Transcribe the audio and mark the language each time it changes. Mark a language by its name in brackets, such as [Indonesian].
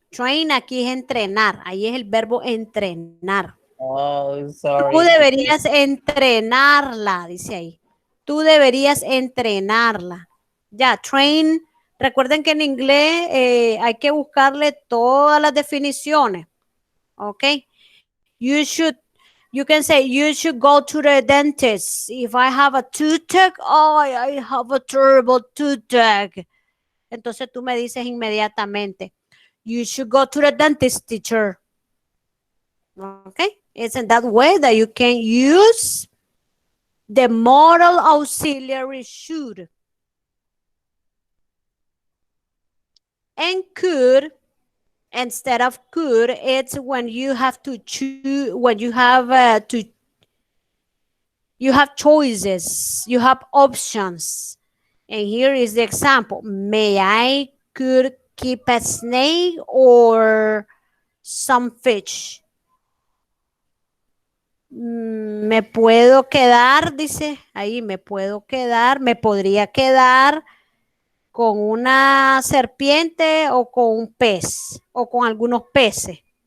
[Spanish] Train aquí es entrenar. Ahí es el verbo entrenar. [English] Oh, [Spanish] Tú [English] sorry. [Spanish] deberías entrenarla, dice ahí. Tú deberías entrenarla. Ya, train. Recuerden que en inglés hay que buscarle todas las definiciones. [English] Ok. You can say, you should go to the dentist. If I have a toothache, oh, I have a terrible toothache. [Spanish] Entonces tú me dices inmediatamente, [English] you should go to the dentist, teacher. Okay? It's in that way that you can use the modal auxiliary should. And could, instead of could, it's when you have to choose, when you have you have choices, you have options. And here is the example. May I could keep a snake or some fish? [Spanish] Me puedo quedar, dice ahí, me puedo quedar, me podría quedar con una serpiente o con un pez o con algunos peces.